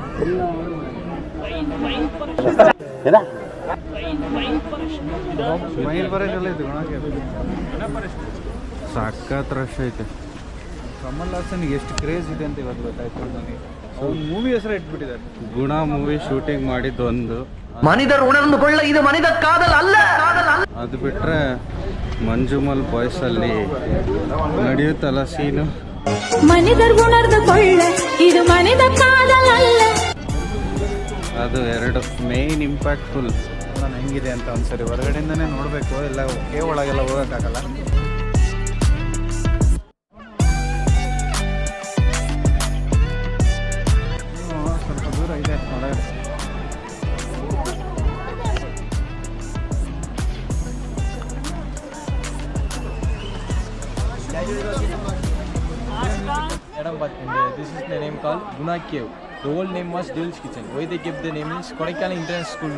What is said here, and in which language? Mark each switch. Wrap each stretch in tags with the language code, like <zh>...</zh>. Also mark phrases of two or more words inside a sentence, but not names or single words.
<kn>ಮೈಲ್ ಬರೋದೆಲ್ಲ ಇದು ಗುಣಾ ಕೇವ್. ಸಖತ್ ರಶ್ ಐತೆ. ಕಮಲ್ ಹಾಸನ್ಗೆ ಎಷ್ಟು ಕ್ರೇಜ್ ಇದೆ ಅಂತ ಇವತ್ತು ಗೊತ್ತಾಯ್ತು ನನಗೆ. ಅವ್ನು ಮೂವಿ ಹೆಸರು ಇಟ್ಬಿಟ್ಟಿದ್ದಾರೆ. ಗುಣಾ ಮೂವಿ ಶೂಟಿಂಗ್ ಮಾಡಿದ್ದು ಒಂದು.</kn> <ta>மனிதர் உணர்ந்து கொள்ள இது மனித காதல் அல்ல.</ta> <kn>ಅದು ಬಿಟ್ಟರೆ ಮಂಜುಮಲ್ ಬಾಯ್ಸಲ್ಲಿ ನಡೆಯುತ್ತಲ್ಲ ಸೀನು.</kn> <ta>மனிதர் உணர்ந்து கொள்ள இது மனித காதல் அல்ல.</ta> <kn>ಅದು ಎರಡು</kn> <en>main impactful.</en> <kn>ನಾನು ಹೆಂಗಿದೆ ಅಂತ ಒಂದ್ಸರಿ ಹೊರಗಡೆಯಿಂದನೇ ನೋಡಬೇಕು. ಎಲ್ಲ ಕೇವ್ ಒಳಗೆಲ್ಲ ಹೋಗೋಕ್ಕಾಗಲ್ಲ. ಸ್ವಲ್ಪ ದೂರ ಇದೆ ಒಳಗಡೆ.</kn> <en>This is the name called Guna Cave. The old name was Devil's Kitchen. Why they kept the name is Kodaikanal International School.</en>